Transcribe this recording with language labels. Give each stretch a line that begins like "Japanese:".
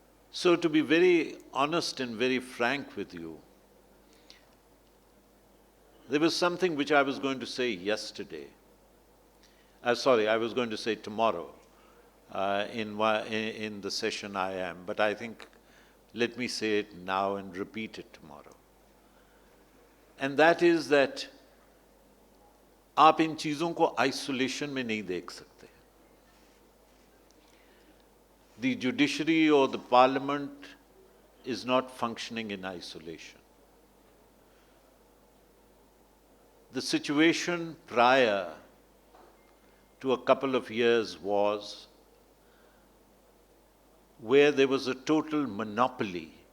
English: So to be very honest and very frank with you, there was something which I was going to say yesterday. I was going to say tomorrow in the session I am, but I think let me say it now and repeat it tomorrow. And that is that
Hindi: आप इन चीज़ों को isolation में नहीं देख सकते.
English: The judiciary or the parliament is not functioning in isolation. The situation prior to a couple of years was where there was a total monopoly